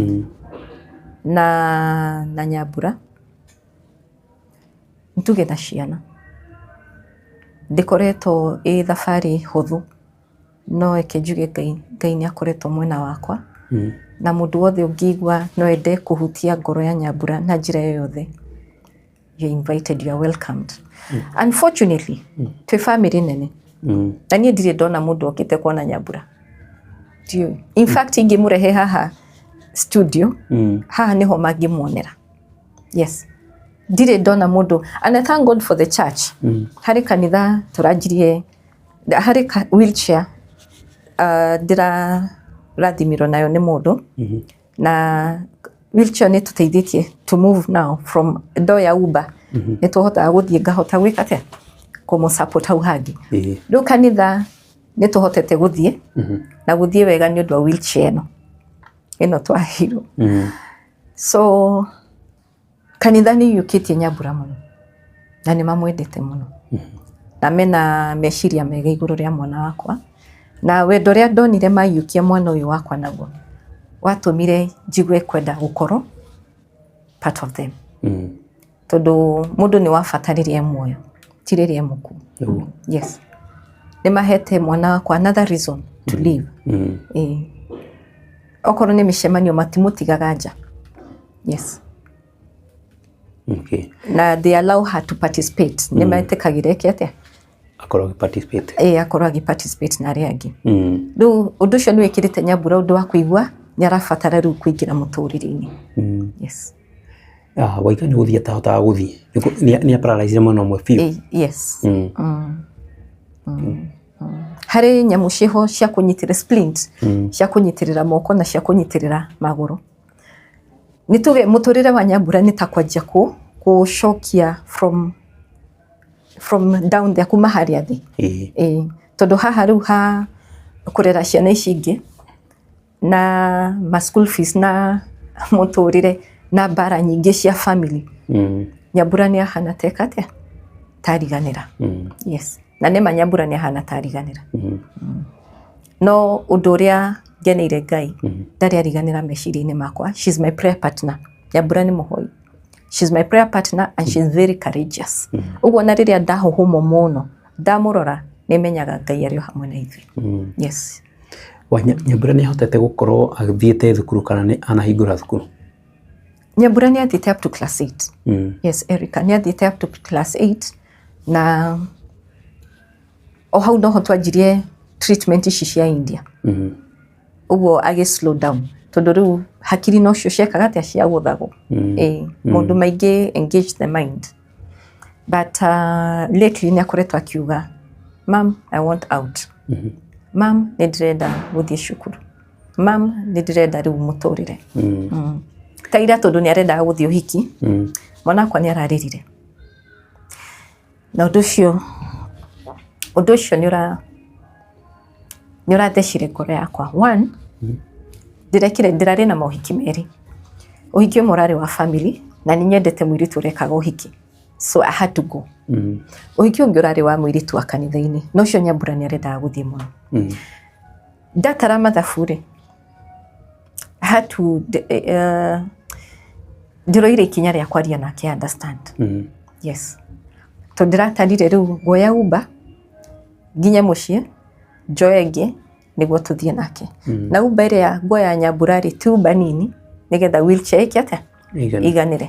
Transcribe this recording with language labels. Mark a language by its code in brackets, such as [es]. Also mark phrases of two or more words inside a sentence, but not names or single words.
[ki] na Nyambura ntuge na ciana ndikoretwo thabarĩ hũthũ no eke njuge Ngai nĩ akoretwo mwena wakwa na mũndũ wothe ũngĩigua no ende kũhutia ngoro ya Nyambura na njĩra yothe [en] you're invited, you are welcomed. [ki] Unfortunately twĩ family nene na niĩ ndirĩ ndona mũndũ okĩte kuona Nyambura [en] in fact [ki] ingĩmũrehe haha studio haha niho mangĩmuonera. Yes, ndire ndona mũndũ, and I thank God for the church. Harĩ kanitha tũranjirie harĩ wheelchair ndirathimirwo nayo nĩ mũndũ na wheelchair nĩ tũteithĩtie [en] to move now [ki] from ndoya Uber nĩ tũhotaga gũthiĩ ngahota gwĩka atĩa kũmũ support hau hangĩ. Rĩu kanitha nĩ tũhotete gũthiĩ na gũthiĩ wega nĩ ũndũ wa wheelchair ĩno twahirwo. So kanitha nĩ yũkĩtie Nyambura mũno na nĩ mamwendete mũno na mena meciria mega igũrũ rĩa mwana wakwa na wendo rĩa ndonire mayũkia mwana ũyũ wakwa naguo watũmire njigue kwenda gũkorwo [en] part of them. [ki] Tondũ mũndũ nĩ wabataririe muoyo ti rĩrĩa mũku. Yes, nĩ mahete mwana wakwa [en] another reason to live. [ki] Okorwo nĩ mĩcemanio matimũtigaga nja. Yes. Okay. [en] Na they allow her to participate. [ki] Nĩ metĩkagĩra atĩa akorwo participate. Akorwo participate na arĩa angĩ. Rĩu ũndũ ũcio nĩ wĩkĩrĩte Nyambura ũndũ wa kũigua nĩ arabatara rĩu kũingĩra mũtũrĩre-inĩ. Yes. Waika nĩ gũthiĩ atahotaga gũthiĩ nĩ paralyzed mũno ũmwe biũ. Yes. Harĩ nyamũ ciho cia kũnyitĩrĩra splint cia kũnyitĩrĩra moko na cia kũnyitĩrĩra magũrũ. Nĩ tuge mũtũrĩre wa Nyambura nĩ ta kwanjia kũcokia [en] from down there [ki] kuma harĩa thĩ. Tondũ haha rĩu ha kũrera ciana ici ingĩ na ma [en] school fees [ki] na mũtũrĩre na bara nyingĩ cia family. Nyambura nĩ ahana teka atĩa tariganĩra. Yes, na nĩ Nyambura nĩ ahana tariganĩra. No ũndũ ũrĩa ngeneire Ngai ndarĩ ariganĩra meciria-inĩ makwa. [en] She's my prayer partner. [ki] Nyambura nĩ mũhoi. [en] She's my prayer partner and she's very courageous. [ki] Ũguo na rĩrĩa ndahũhũmo mũno ndamũrora nĩ menyaga Ngai arĩ hamwe na ithuĩ. Yes. Nyambura nĩ ahotete gũkorwo agĩthiĩte thukuru kana nĩ anahingũra thukuru? Nyambura nĩ athiĩte [en] up to class 8. [ki] Yes, Erica nĩ athiĩte [en] up to class 8 [ki] na o hau noho twanjirie treatment ici cia India. Ũguo agĩ [en] slow down [ki] tondũ rĩu hakiri no cio ciekaga atĩa cia gũthagwo. Maũndũ maingĩ [en] engage the mind. But lately [ki] nĩ akoretwo akiuga, [en] Mom, I want out. Mom, [ki] nĩ ndĩrenda gũthiĩ cukuru. Mom, nĩ ndĩrenda rĩu mũtũrĩre. Kaira tondũ nĩ arendaga gũthiĩ ũhiki. Mwana wakwa nĩ ararĩrire. Na ũndũ ũcio nĩ ũrathecire ngoro yakwa. One, ndĩrarĩ na maũhiki merĩ. Ũhiki ũmwe ũrarĩ wa family na nĩ nyendete mũirĩtu ũrekaga ũhiki. [en] So I had to go. [ki] Ũhiki ũngĩ ũrarĩ wa mũirĩtu wa kanitha-inĩ. Na ũcio Nyambura nĩ arendaga gũthiĩ mũno. Ndatara mathabu-rĩ, [en] I had to [ki] ndĩroire ikinya rĩa kwaria nake understand. Yes. Tondũ ndĩratarire rĩu nguoya Uber nginya mũciĩ njoe ĩngĩ nĩguo tũthiĩ nake. Na Uber ĩrĩa nguoya Nyambura-rĩ ti Uber nini nĩgetha wheelchair ĩke atĩa iganĩre.